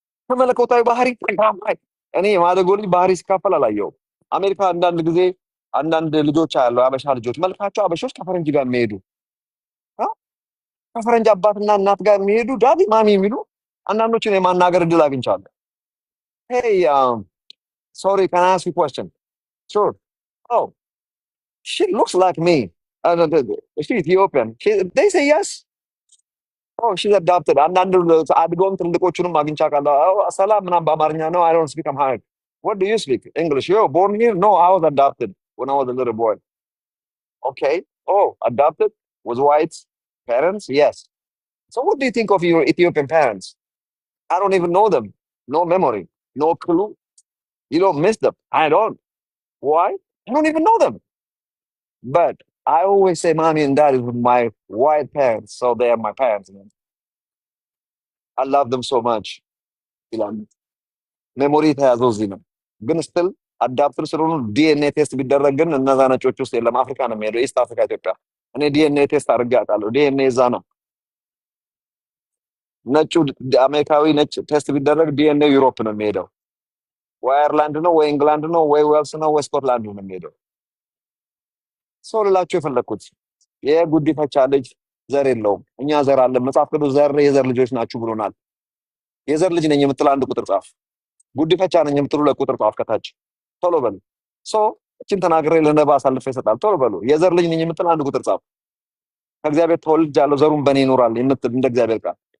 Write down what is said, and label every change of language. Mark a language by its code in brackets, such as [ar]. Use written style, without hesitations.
[am] ከመለኮታዊ ባህሪ ተካፋይ። እኔ የማደጎ ልጅ ባህሪ ሲካፈል አላየሁም። አሜሪካ አንዳንድ ጊዜ አንዳንድ ልጆች ያለው አበሻ ልጆች መልካቸው አበሾች ከፈረንጅ ጋር የሚሄዱ ከፈረንጅ አባትና እናት ጋር የሚሄዱ ዳዲ ማሚ የሚሉ አንዳንዶችን የማናገር እድል አግኝቻለሁ። [en] Hey, sorry, can I ask you a question? Sure. Oh, she looks like me. She's Ethiopian. They say yes. Oh, she's adopted. [am] አንዳንድ አድጎም ትልቆቹንም አግኝቻለሁ። ሰላም ምናምን በአማርኛ ነው። [en] I don't speak Amharic. What do you speak? English. You're born here? No, I was adopted when I was a little boy. Okay. Oh, adopted? Was white parents? Yes. So what do you think of your Ethiopian parents? I don't even know them. No memory. No clue. You don't miss them. I don't. Why? I don't even know them. But I always say mommy and daddy were my white parents, so they are my parents. Man. I love them so much. [am] ሜሞሪ የተያዘው እዚህ ነው። ግን ስትል አዳፕተር ስለሆኑ ዲኤንኤ ቴስት ቢደረግ ግን እነዛ ነጮች ውስጥ የለም። አፍሪካ ነው የሚሄደው፣ ኢስት አፍሪካ፣ ኢትዮጵያ። እኔ ዲኤንኤ ቴስት አድርጌ አውቃለሁ። ዲኤንኤ እዛ ነው። ነጩ አሜሪካዊ ነጭ ቴስት ቢደረግ ዲኤንኤ ዩሮፕ ነው የሚሄደው። ወይ አየርላንድ ነው ወይ ኢንግላንድ ነው ወይ ዌልስ ነው ወይ ስኮትላንድ ነው የሚሄደው። ሰው ልላችሁ የፈለኩት የጉዲፈቻ ልጅ ዘር የለውም። እኛ ዘር አለን። መጽሐፍ ቅዱስ የዘር ልጆች ናችሁ ብሎናል። የዘር ልጅ ነኝ የምትል አንድ ቁጥር ጻፍ። ጉዲፈቻ ነኝ የምትሉ ለቁጥር ጻፍ ከታች። ቶሎ በሉ። እችን ተናግሬ ለነባ አሳልፌ ይሰጣል። ቶሎ በሉ። የዘር ልጅ ነኝ የምትል አንድ ቁጥር ጻፍ። ከእግዚአብሔር ተወልጃለሁ ዘሩን በእኔ ይኖራል የምትል እንደ እግዚአብሔር ቃል